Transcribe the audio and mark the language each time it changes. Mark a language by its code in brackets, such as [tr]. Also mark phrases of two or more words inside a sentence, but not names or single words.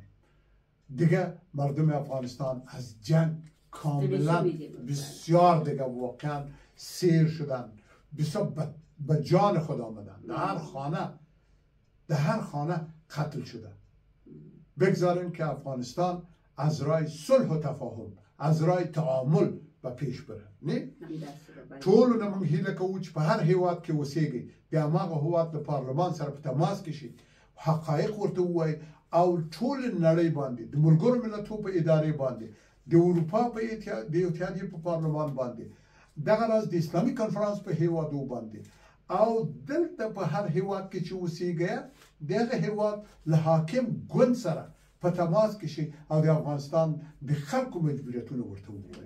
[fa] دیگه مردم افغانستان از جنگ کاملا بسیار دیگه واقعا سیر شدن، بسیار به جان خود آمدن، در هر خانه قتل شده. بگذاریم که افغانستان از راه صلح و تفاهم، از راه تعامل به پیش بره. نه؟ [ps] ټول نمونږ هیله کوو چې په هر هیواد کې اوسېږي د هماغه هیواد د پارلمان سره په تماس کې شي، حقایق ورته ووایي او ټول نړۍ باندې د ملګرو ملتونو په ادارې باندې، د اروپا په اتحادیې په پارلمان باندې، دغه راز د اسلامي کنفرانس په هیوادو باندې او دلته په هر هیواد کې چې اوسېږي دغه هیواد له حاکم ګوند سره په تماس کې شي او د افغانستان د خلکو مجبوریتونه ورته ووایي.